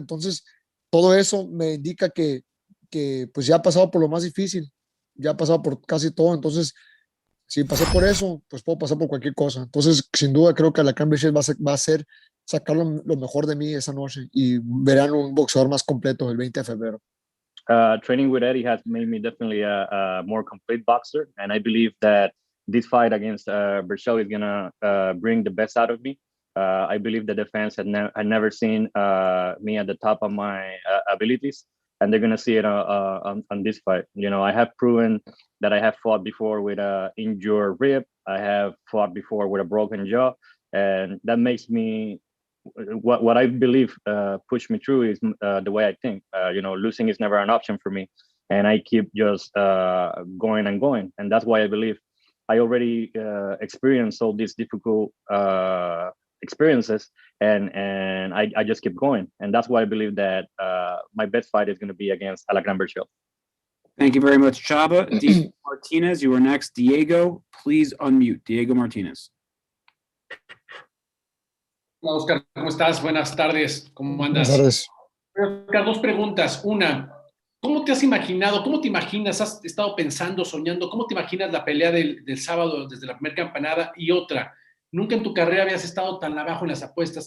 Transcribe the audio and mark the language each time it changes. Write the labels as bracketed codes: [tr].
[es] Entonces todo eso me indica que pues ya he pasado por lo más difícil, ya he pasado por casi todo. Entonces si pasé por eso, pues puedo pasar por cualquier cosa. Entonces, sin duda, creo que la Berchelt va a hacer sacar lo mejor de mí esa noche y verán un boxeador más completo el 20 de febrero. [en] Training with Eddie has made me definitely a more complete boxer, and I believe that this fight against Berchelt is gonna bring the best out of me. I believe that the fans had never seen me at the top of my abilities, and they're gonna see it on this fight. I have proven that I have fought before with an injured rib. I have fought before with a broken jaw, and that makes me what I believe push me through is the way I think. Losing is never an option for me, and I keep just going and going, and that's why I believe I already experienced all these difficult experiences, and I just keep going, and that's why I believe that my best fight is going to be against Miguel Berchelt. Thank you very much, Chava. Diego Martinez, you are next. Diego, please unmute. Diego Martinez. [es] Hola, Oscar, ¿cómo estás? Buenas tardes, ¿cómo andas? Buenas tardes. Oscar, dos preguntas. Una, ¿Cómo te has imaginado, cómo te imaginas, has estado pensando, soñando, cómo te imaginas la pelea del sábado desde la primera campanada? Y otra, nunca en tu carrera habías estado tan abajo en las apuestas.